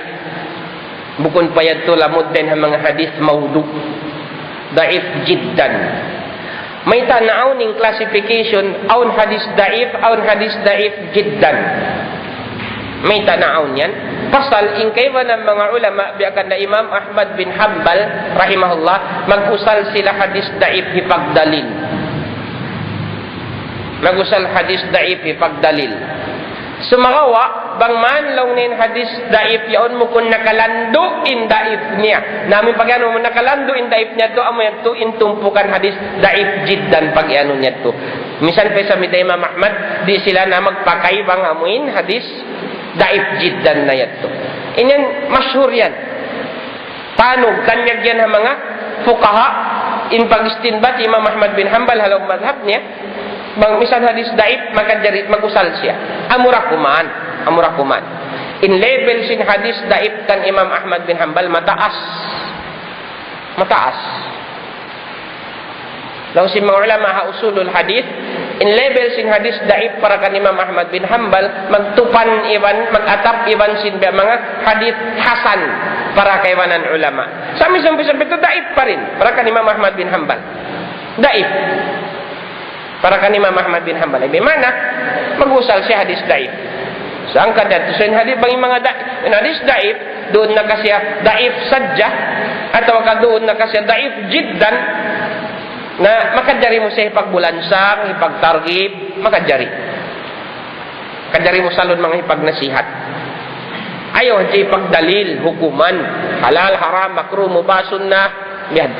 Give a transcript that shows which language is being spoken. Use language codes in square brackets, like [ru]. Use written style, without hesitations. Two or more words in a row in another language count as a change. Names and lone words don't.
[tsg] Bukod payad to lamud din ang mga hadis maudu. [ar] ضعيف جدا. [tsg] May tanaw ning classification aun hadis [ar] ضعيف جدا. [tsg] May tanaw niyan. Pasal ingkaywa ng mga ulama biakan na Imam Ahmad bin Hanbal rahimahullah mag-usal sila hadis daif hipagdalil. Magusal hadis daif ipagdalil. Sumakawa, bang man lang nin hadis daif yaon mo kung nakalando in daif niya. Namin pag ano mo nakalando in daif niya to, amo yan to intumpukan hadis [ar] ضعيف جدا [tsg] pag ano niya to. Misan pa sa mida Imam Ahmad, di sila na magpakaibang amuin hadis [ar] ضعيف جدا [tsg] na yan to. Inyan, masyhur yan. Paano? Kanyag yan ang mga fukaha in pag-istinbat Imam Ahmad bin Hanbal halaw madhab niya. Bang misal hadis daif makadjari magusal siya. Amura kuman. In level sin hadis daif kan Imam Ahmad bin Hanbal mataas. Law si mga ulama ha [ar] أصول الحديث [tsg] in level sin hadis daif para kan Imam Ahmad bin Hanbal mag-atap iban sin mga hadis hasan para kaywanan ulama. Sampai itu daif pa rin para kan Imam Ahmad bin Hanbal. Daif. Para kan Imam Ahmad bin Hanbal. Bagaimana? Mag-usal siya hadis daif. [tl] Saan ka dito? [tsg] So, hadis bang mga hadis daif, doon na kasi daif sadja, atau ka doon na kasi [ar] ضعيف جدا, [tsg] na makadjari mo siya ipagbulansang, ipagtargib, makadjari. Kadjari mo salon mga ipagnasihat. Ayaw, siya ipagdalil, hukuman, halal, haram, makruh, mubah, sunnah, bihad to.